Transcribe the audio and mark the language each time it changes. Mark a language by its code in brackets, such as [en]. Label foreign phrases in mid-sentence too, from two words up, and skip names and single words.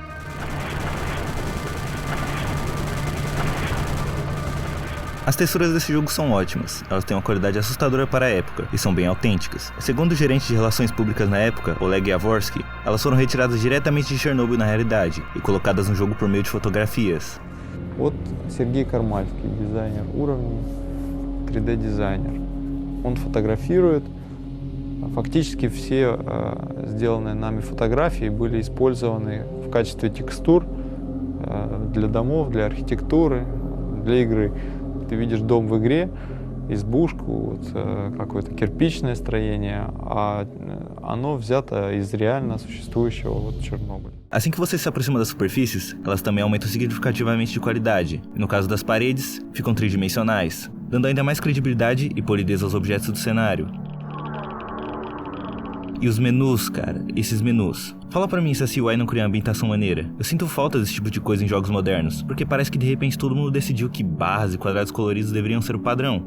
[pt] As texturas desse jogo são ótimas, elas têm uma qualidade assustadora para a época e são bem autênticas. Segundo o gerente de relações públicas na época, Oleg Yavorsky, elas foram retiradas diretamente de Chernobyl na realidade e colocadas no jogo por meio de fotografias. [ru] Вот Сергей Кармальский, дизайнер уровней, 3D-дизайнер. Он фотографирует. Фактически все сделанные нами фотографии были использованы в качестве текстур для домов, для архитектуры, для игры. Ты видишь дом в игре, избушку, какое-то кирпичное строение, а оно взято из реально существующего Чернобыля. [pt] Assim que você se aproxima das superfícies, elas também aumentam significativamente de qualidade, e no caso das paredes, ficam tridimensionais, dando ainda mais credibilidade e polidez aos objetos do cenário. E os menus, cara, esses menus. Fala pra mim se a CY não cria uma ambientação maneira. Eu sinto falta desse tipo de coisa em jogos modernos, porque parece que de repente todo mundo decidiu que barras e quadrados coloridos deveriam ser o padrão.